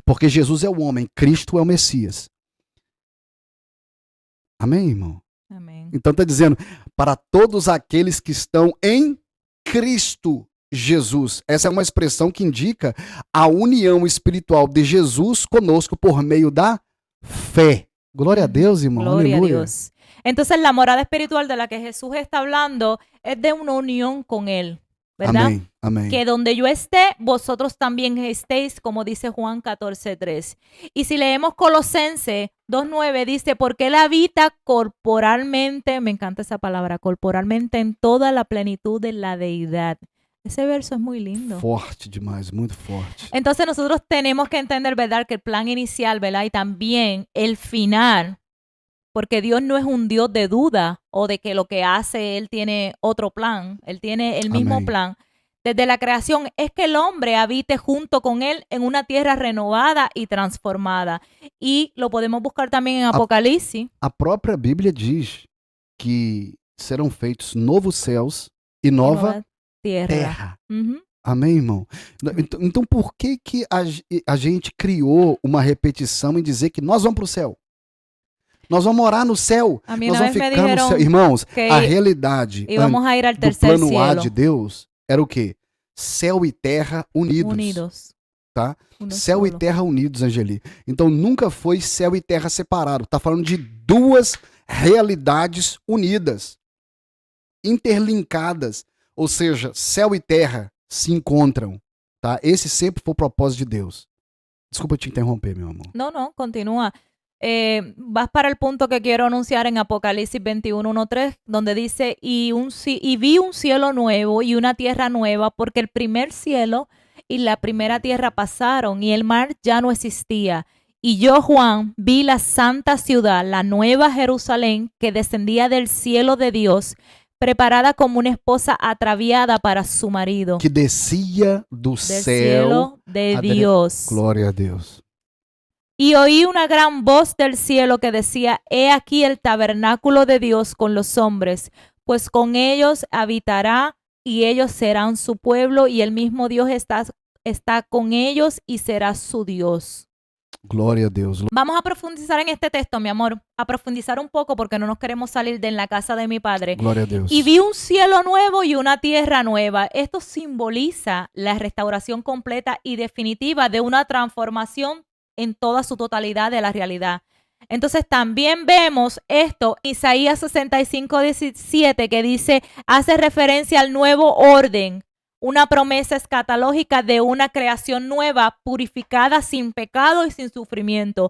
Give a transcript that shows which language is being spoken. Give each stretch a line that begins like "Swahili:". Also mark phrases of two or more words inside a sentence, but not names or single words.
Portuguese: Porque Jesus é o homem, Cristo é o Messias. Amém, irmão? Amém. Então está dizendo, para todos aqueles que estão em Cristo Jesus. Essa é uma expressão que indica a união espiritual de Jesus conosco por meio da fé. Gloria a Deus, irmão.
Spanish: Gloria Aleluya. a Dios. Entonces la morada espiritual de la que Jesús está hablando es de una unión con Él, ¿verdad?
Portuguese: Amém, amém.
Spanish: Que donde yo esté, vosotros también estéis, como dice Juan 14:3. Y si leemos Colosenses 2:9, dice, porque Él habita corporalmente, me encanta esa palabra, corporalmente en toda la plenitud de la deidad. Ese verso es muy lindo.
Portuguese: Forte demais, muito forte.
Spanish: Entonces nosotros tenemos que entender, ¿verdad?, que el plan inicial, ¿verdad?, y también el final, porque Dios no es un Dios de duda o de que lo que hace Él tiene otro plan, Él tiene el mismo Amén. plan. Desde la creación es que el hombre habite junto con Él en una tierra renovada y transformada. Y lo podemos buscar también en Apocalipsis.
Portuguese: A própria Bíblia diz que serão feitos novos céus e nova terra. Ujú. Amém, irmão? Então por que a gente criou uma repetição em dizer que nós vamos para o céu? Nós vamos morar no céu.
Spanish: A mí
Portuguese: Nós
Spanish: una
Portuguese: vamos
Spanish: vez me
Portuguese: ficar no
Spanish: dijeron
Portuguese: céu. Irmãos,
Spanish: que
Portuguese: a realidade
Spanish: íbamos a ir al
Portuguese: do
Spanish: tercer
Portuguese: plano A
Spanish: cielo.
Portuguese: de Deus era o quê? Céu e terra unidos. Unidos. Tá?
Spanish: Uno
Portuguese: Céu e
Spanish: solo.
Portuguese: terra unidos, Angeli. Então nunca foi céu e terra separado. Tá falando de duas realidades unidas, interlinkadas. Ou seja, céu e terra se encontram. Tá? Esse sempre foi o propósito de Deus. Desculpa te interromper, meu amor.
Spanish: No, no, continúa. Vas para el punto que quiero anunciar en Apocalipsis 21:1-3, donde dice, y vi un cielo nuevo y una tierra nueva, porque el primer cielo y la primera tierra pasaron, y el mar ya no existía. Y yo, Juan, vi la santa ciudad, la nueva Jerusalén, que descendía del cielo de Dios, preparada como una esposa ataviada para su marido.
Portuguese: Que descia do
Spanish: Del
Portuguese: céu.
Spanish: cielo de Dios.
Portuguese: Glória a Deus.
Spanish: Y oí una gran voz del cielo que decía, he aquí el tabernáculo de Dios con los hombres, pues con ellos habitará y ellos serán su pueblo y el mismo Dios está con ellos y será su Dios.
Portuguese: Glória a Deus.
Spanish: Vamos a profundizar en este texto, mi amor, a profundizar un poco porque no nos queremos salir de en la casa de mi padre.
Portuguese: Glória a Deus.
Spanish: Y vi un cielo nuevo y una tierra nueva. Esto simboliza la restauración completa y definitiva de una transformación en toda su totalidad de la realidad. Entonces también vemos esto, Isaías 65:17, que dice, hace referencia al nuevo orden, una promesa escatológica de una creación nueva, purificada, sin pecado y sin sufrimiento.